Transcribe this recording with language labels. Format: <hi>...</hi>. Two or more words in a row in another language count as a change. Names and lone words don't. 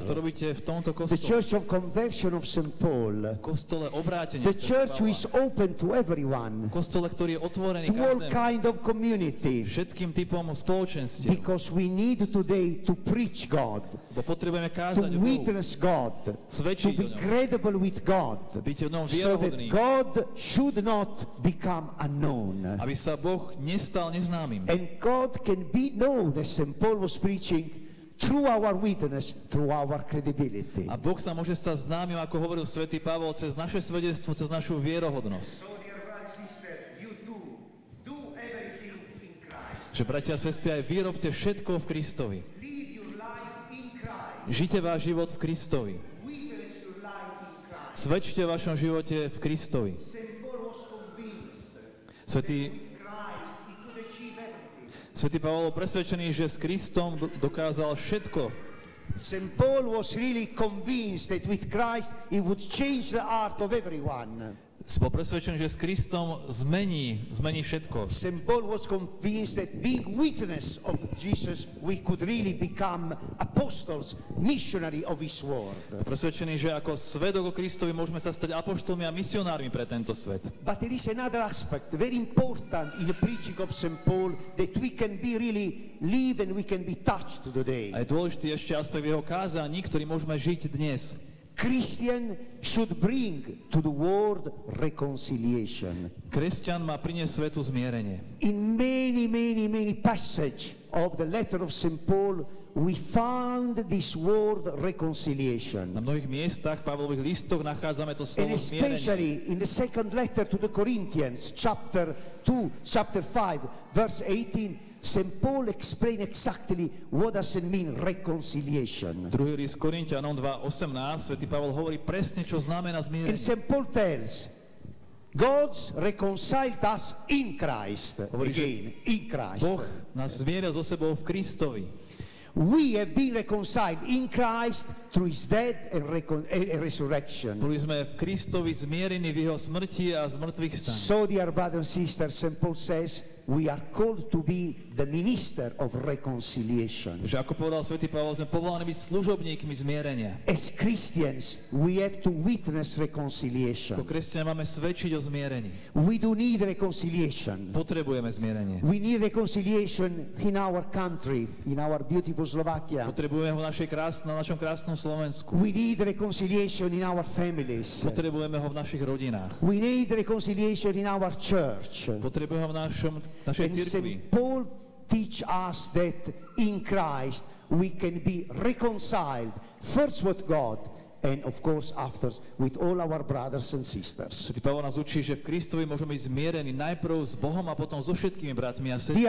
<sk>Ako to robíte v tomto</sk> <en>The</en> <sk>kostole.</sk> <en>Church of Conversion of St. Paul.</en> <sk>Kostole obrátenia.</sk> <en>The church who is open to everyone.</en> <sk>Kostole, ktorý je otvorený</sk> <en>To all</en> <sk>každému.</sk> <en>kind of community.</en> <sk>Všetkým typom spoločenstiev.</sk> <en>Because we need today to preach God.</en> <sk>Bo potrebujeme</sk> <en>To</en> <sk>kázať o Bohu.</sk> <en>witness God. To</en> <sk>Svedčiť o</sk> <en>be</en> <sk>ňom.</sk> <en>credible with God.</en> <sk>Byť o ňom</sk> <en>So that</en> <sk>vierohodný.</sk> <en>God should not become unknown.</en> <sk>Aby sa Boh nestal neznámym.</sk> <en>And God can be known, as St. Paul was preaching, through our witness, through our credibility.</en> <sk>A Boh sa môže stať známym, ako hovoril svätý Pavol, cez naše svedectvo, cez našu vierohodnosť. Že bratia a sestry, aj vy robte všetko v Kristovi. Žite váš život v Kristovi. Svedčte v vašom živote v Kristovi. Svätý Pavol bol presvedčený, že s Kristom dokázal všetko.</sk> <en>St. Paul was really convinced that with Christ he would change the heart of everyone.</en> <sk>Bol presvedčený, že s Kristom zmení všetko.</sk> <en>St. Paul was convinced that being witness of Jesus, we could really become apostles, missionary of his word.</en> <sk>Presvedčený, že ako svedok o Kristovi môžeme sa stať apoštolmi a misionármi pre tento svet.</sk> <en>But there is another aspect, very important in the preaching of St. Paul, that we can be really live and we can be touched today.</en> <sk>A je dôležitý ešte aspekt v jeho kázaní, ktorý môžeme žiť dnes.</sk> <en>Christian should bring to the world reconciliation.</en> <sk>Kresťan má priniesť svetu zmierenie.</sk> <en>In many passages of the letter of St. Paul, we found this word reconciliation.</en> <sk>Na mnohých miestach v Pavlových listoch nachádzame to</sk> <en>And</en> <sk>slovo zmierenie.</sk> <en>especially in the second letter to the Corinthians, chapter 2, chapter 5, verse 18, St. Paul explained exactly what does it mean reconciliation.</en> <sk>Druhý list Korinťanom 2:18, svätý Pavol hovorí presne, čo znamená</sk> <en>And</en> <sk>zmierenie.</sk> <en>St. Paul tells, God's reconciled us in Christ.</en> <sk>Hovorí, že</sk> <en>Again, in Christ.</en> <sk>Boh nás zmieril so sebou v Kristovi.</sk> <en>We have been reconciled in Christ through his death and resurrection.</en> <sk>Boli sme v Kristovi zmierení v jeho smrti a zmrtvých staní.</sk> <en>So, dear brothers and sisters, St. Paul says, we are called to be the minister of reconciliation.</en> <sk>Že ako povedal svätý Pavol, sme povolaní byť služobníkmi zmierenia.</sk> <en>As Christians, we have to witness</en> <sk>Ako</sk> <en>reconciliation.</en> <sk>kresťania máme svedčiť o zmierení.</sk> <en>We do need reconciliation.</en> <sk>Potrebujeme zmierenie.</sk> <en>We need reconciliation in our country, in our beautiful Slovakia.</en> <sk>Potrebujeme ho na našom krásnom Slovensku.</sk> <en>We need reconciliation in our families.</en> <sk>Potrebujeme ho v našich rodinách.</sk> <en>We need reconciliation in our church.</en> <sk>Potrebujeme ho v našej</sk> <en>And</en> <sk>cirkvi.</sk> <en>St. Paul teach us that in Christ we can be reconciled first with God and of course after with all our brothers and sisters.</en> <sk>Svätý Pavol nás učí, že v Kristovi môžeme byť zmierení najprv s Bohom a potom so všetkými bratmi a sestrami.</sk>